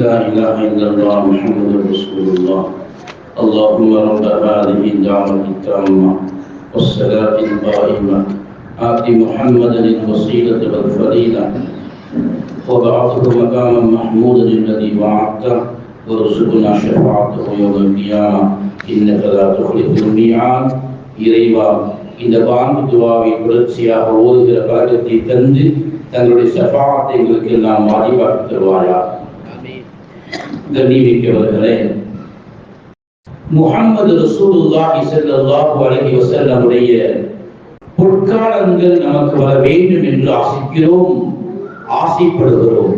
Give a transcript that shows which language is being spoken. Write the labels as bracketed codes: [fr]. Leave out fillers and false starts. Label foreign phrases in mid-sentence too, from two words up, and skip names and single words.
[ar] إله إلا الله محمد رسول الله. اللهم رب هذه الدعوة التامة والصلاة القائمة آت محمدا الوسيلة والفضيلة وبعثه مقاما محمودا الذي وعدته وارزقنا شفاعته يوم القيامة إنك لا تخلف الميعاد. [ta] இறைவா, இந்த பாங்கு துவாவை தொடர்ச்சியாக ஓதுகிற பழக்கத்தை தந்து தங்களுடைய ஷஃபாஅத்தை எங்களுக்கு எல்லாம் வாஜிபாக்கி தருவாயா. கண்ணியமிக்கவர்களே, [ar] محمد رسول الله صلى الله عليه [ta] வஸல்லமுடைய பொற்காலங்கள் நமக்கு வர வேண்டும் என்று ஆசிக்கிறோம், ஆசைப்படுகிறோம்.